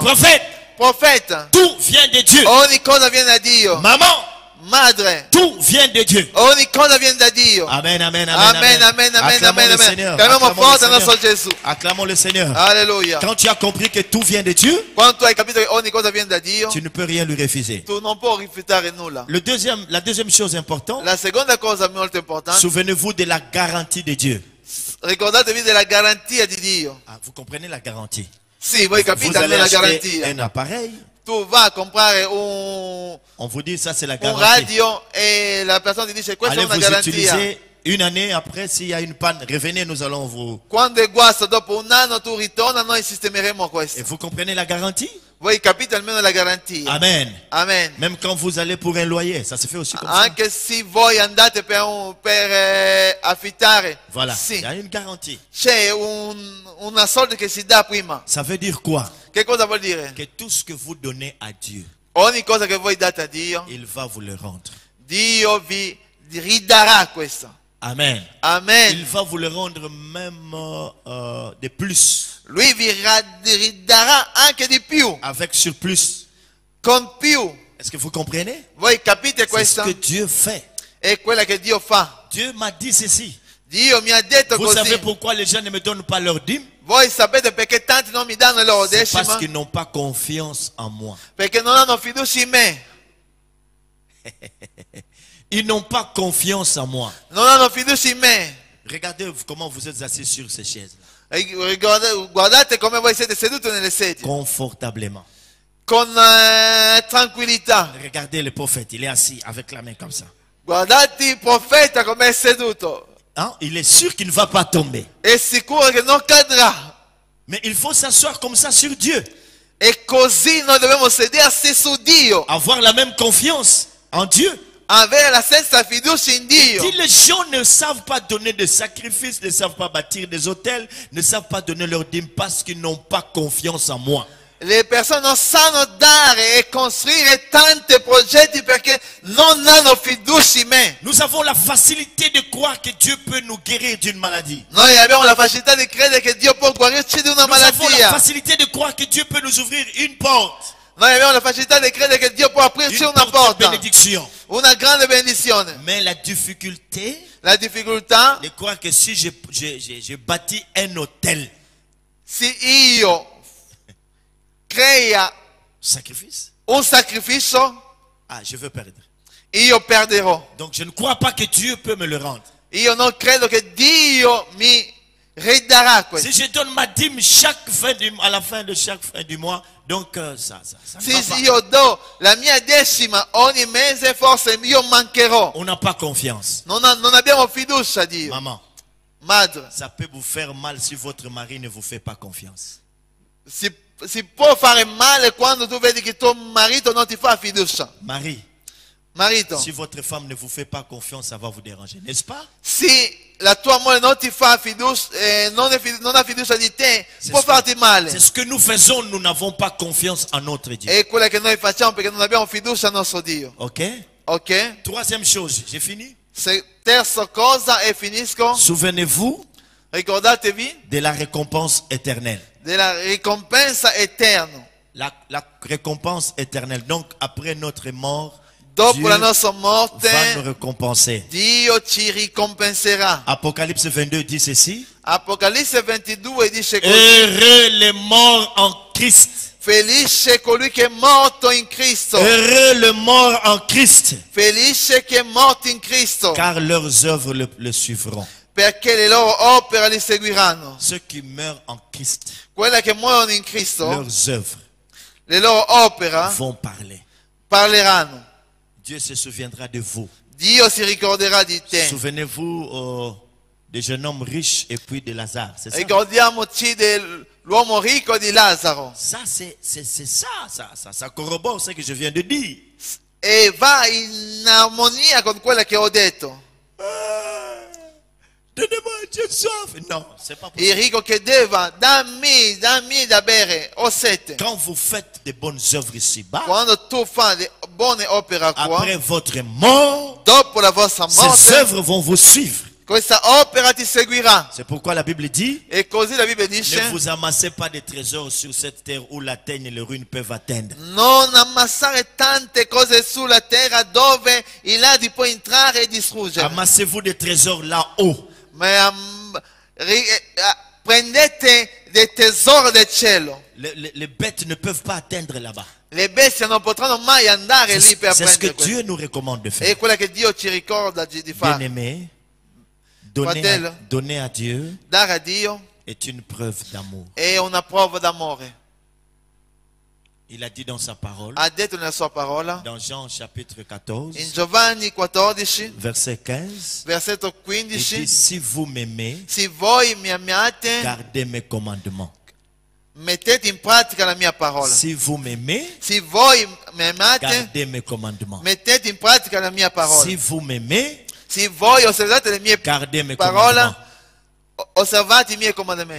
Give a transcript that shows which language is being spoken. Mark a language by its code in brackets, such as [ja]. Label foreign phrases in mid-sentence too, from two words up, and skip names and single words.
[fr] Prophète, [it] Profeta, [fr] tout vient de Dieu. [it] ogni cosa viene da Dio. [fr] Maman, [it] Madre, [fr] tout vient de Dieu. [it] ogni cosa viene da Dio. Amen, amen, amen. Amen, amen, amen, [fr] Acclamons amen, le amen. Seigneur. [it] Chiamiamo [fr] Acclamons [it] forte [fr] le [it] il nostro [fr] Seigneur. [it] Gesù. [fr] Acclamons le Seigneur. Alleluia. Quand tu as compris que tout vient de Dieu, [it] Quando tu hai capito che ogni cosa viene da Dio, [fr] tu ne peux rien lui refuser. [it] tu non puoi rifiutare nulla. [fr] La deuxième chose importante, [it] La seconda cosa molto importante, [fr] souvenez-vous de la garantie de Dieu. [it] ricordatevi della garanzia di Dio. [fr] Ah, vous comprenez la garantie? [it] Sì, voi [fr] Vous [it] capite [fr] allez [it] almeno la [fr] acheter [it] garanzia. [fr] un appareil, [it] Tu vai a comprare un [fr] on vous dit ça c'est la [it] un [fr] garantie. [it] radio e la persona ti dice questa [fr] Allez [it] è una [fr] vous [it] garanzia. [fr] utiliser une année après, s'il y a une panne, revenez, nous allons vous... [it] Quando è guasto dopo un anno tu ritorna, noi sistemeremo [fr] Et [it] questo. [fr] vous comprenez la garantie? [it] Voi capite almeno la garanzia. [fr] Amen. [it] Amen. [fr] Même quand vous allez pour un loyer, ça se fait aussi comme ça. [it] Anche se voi andate per affittare, [fr] Voilà, [it] sì, [fr] il y a une garantie. [it] c'è una soldi che si dà prima. [fr] Ça veut dire quoi? [it] Che cosa vuol dire? [fr] Que tout ce que vous donnez à Dieu, [it] Ogni cosa che voi date a Dio, [fr] il va vous le rendre. [it] Dio vi ridarà questo. [fr] Amen. Il [it] Amen. [fr] va vous le rendre même de plus, [it] Lui vi ridarà anche di più, [fr] avec surplus. [it] con più. [fr] Est-ce que vous comprenez? [it] Voi capite [fr] C'est ce [it] questo? [fr] que Dieu fait. [it] È quella che Dio fa. [fr] Dieu m'a dit ceci. [it] Dio mi ha detto [fr] Vous savez [it] così. [fr] pourquoi les gens ne me donnent pas leur dîme? [it] Voi sapete perché tanti non mi danno il loro [fr] C'est [it] decima? [fr] parce qu'ils n'ont pas confiance en moi. [it] Perché non hanno fiducia in me. [fr] Ils n'ont pas confiance en moi. [it] Non hanno fiducia in me. [fr] Regardez comment vous êtes assis sur ces chaises-là. [it] E guardate come voi siete seduti nelle sedie. [fr] Confortablement. [it] Con tranquillità. [fr] Regardez le prophète, il est assis avec la main comme ça. [it] Guardate il profeta come è seduto. [fr] Hein? Il est sûr qu'il ne va pas tomber. [it] È sicuro che non cadrà. [fr] Mais il faut s'asseoir comme ça sur Dieu. [it] E così noi dobbiamo sedersi su Dio. [fr] Avoir la même confiance en Dieu. [it] Avere la stessa fiducia in Dio. [fr] Si les gens ne savent pas donner de sacrifices, ne savent pas bâtir des hôtels, ne savent pas donner leur dîme parce qu'ils n'ont pas confiance en moi. [it] Le persone non sanno dare e costruire tanti progetti perché non hanno fiducia in me. [fr] Nous avons la facilité de croire que Dieu peut nous guérir d'une maladie. [it] Noi abbiamo la facilità di credere che Dio può guarirci di una [fr] Nous avons la [it] malattia. [fr] facilité de croire que Dieu peut nous ouvrir une porte. [it] Noi abbiamo la facilità di credere che Dio può aprirci [fr] Une [it] una [fr] porte de [it] porta. [fr] bénédiction. [it] Una grande benedizione. [fr] Mais la difficulté [it] La difficoltà, [fr] de croire que si je bâtis un hôtel, [it] se io crea [fr] sacrifice, [it] un sacrificio, [fr] ah, je veux perdre. [it] io perderò. [fr] Donc je ne crois pas que Dieu peut me le rendre. [it] Io non credo che Dio mi ridarà questo. [fr] Si je donne ma dîme à la fin de chaque fin du mois, donc ça ne va [it] Se [fr] pas. [it] io do la mia decima ogni mese, forse io mancherò. [fr] On n'a pas confiance. [it] Non abbiamo fiducia a Dio. [fr] Maman, [it] Madre, [fr] ça peut vous faire mal si votre mari ne vous fait pas confiance. [it] si può fare male quando tu vedi che tuo marito non ti fa fiducia. [fr] Marie, [it] Marito, [fr] Si votre femme ne vous fait pas confiance, ça va vous déranger, n'est-ce pas? [it] se la tua moglie non ti fa fiducia, non ha fiducia di te, [fr] C'est [it] può [fr] ce- [it] farti male. [fr] C'est ce que nous faisons, nous n'avons pas confiance en notre Dieu. [it] È quella che noi facciamo perché non abbiamo fiducia al nostro Dio. [fr] Ok? [it] Ok? [fr] Troisième chose, j'ai fini. [it] Terza cosa e finisco. [fr] Souvenez-vous [it] Ricordatevi [fr] de la récompense éternelle. [it] della ricompensa eterna. [fr] La récompense éternelle. Donc, après notre mort, [it] Dopo [fr] Dieu [it] la nostra morte, [fr] va nous récompenser. [it] Dio ci ricompenserà. [fr] Apocalypse 22 dit ceci. [it] Apocalisse 22 dice così: [fr] Heureux les morts en Christ. [it] felice colui che è morto in Cristo. [fr] Heureux le mort en Christ. [it] Felice che è morto in Cristo, [fr] Car leurs œuvres le suivront. [it] perché le loro opere li seguiranno. [fr] Ceux qui meurent en Christ, [it] Quelle che muoiono in Cristo, [fr] leurs œuvres [it] le loro opere [fr] vont parler. [it] parleranno. [fr] Dieu se souviendra de vous. [it] Dio si ricorderà di te. [fr] Souvenez-vous des jeunes hommes riches et puis de Lazare. C'est ça? [it] Ricordiamoci dell'uomo ricco e di Lazzaro. [fr] Ça, c'est ça corrobore ce que je viens de dire. [it] E va in armonia con quella che ho detto. [fr] Donnez-moi Dieu soif. Non, c'est pas possible. [it] Il ricco che deva, dammi da bere, ho sete. [fr] Quand vous faites de bonnes œuvres ici-bas, [it] Quando tu fai le buone opere qua, [fr] après votre mort, [it] dopo la vostra [fr] ces [it] morte, [fr] œuvres vont vous suivre. [it] questa opera ti seguirà. [fr] C'est pourquoi la Bible dit, [it] E così la Bibbia [fr] ne [it] dice: [fr] vous amassez pas de trésors sur cette terre où la teigne et le ruine peuvent atteindre. [it] non ammassare tante cose sulla terra dove i ladri può entrare e distruggere. [fr] Amassez-vous des trésors là-haut. [it] Ma prendete dei tesori del cielo. [fr] Les bêtes ne peuvent pas atteindre là-bas. [it] Le bestie non potranno mai andare lì per [fr] C'est ce que [it] prendere questo. [fr] Dieu nous recommande de [it] È [fr] faire. [it] quella che Dio ci ricorda di fare. [fr] Bien-aimé, [it] Fratello. [fr] donner à Dieu [it] Dare a Dio [fr] est une preuve d'amour. [it] è una prova d'amore. [fr] Il a dit dans sa parole, [it] Ha detto nella sua parola, [fr] dans Jean chapitre 14, [it] in Giovanni 14, [fr] verset 15, [it] versetto [fr] il [it] 15, [fr] dit, si vous m'aimez, [it] se voi mi amate, [fr] gardez mes commandements. [it] mettete in pratica la mia parola. [fr] Si vous m'aimez, [it] Se voi mi amate, [fr] gardez mes commandements. [it] mettete in pratica la mia parola. [fr] Si vous m'aimez, [it] Se voi osservate le mie [fr] gardez mes [it] parole, [fr] commandements. [it] osservate i miei comandamenti.